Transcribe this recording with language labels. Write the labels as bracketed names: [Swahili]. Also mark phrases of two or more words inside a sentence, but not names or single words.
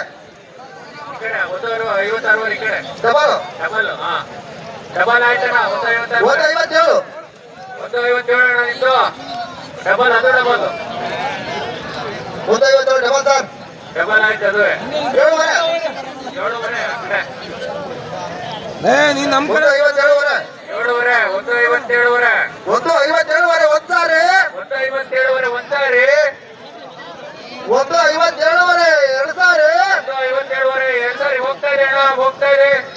[Kannada] ಈ ಕಡೆ 156ವರೆ ಈ ಕಡೆ ಡಬಲ್ ಡಬಲ್ ಹಾ ಡಬಲ್ ಆಯ್ತಣ್ಣ 156 157 157 ಅಣ್ಣ ನಿಂದು ಡಬಲ್ ಅದು ಡಬಲ್ 157 ಡಬಲ್ ಸರ್ ಡಬಲ್ ಆಯ್ತು ಅದುವೇ 7ವರೆ 7ವರೆ ಆ ಕಡೆ ನೀನ್ ನಮ್ ಕಡೆ 157ವರೆ 7ವರೆ 157ವರೆ 157ವರೆ ಒಂದ್ಸಾರಿ 157ವರೆ ಒಂದ್ಸಾರಿ 157ವರೆ ಎರಡು ಸಾರಿ 157ವರೆ ಎರಡು ಸಾರಿ ಹೋಗ್ತಾ ಇದೆ ಅಣ್ಣ ಹೋಗ್ತಾ ಇದೆ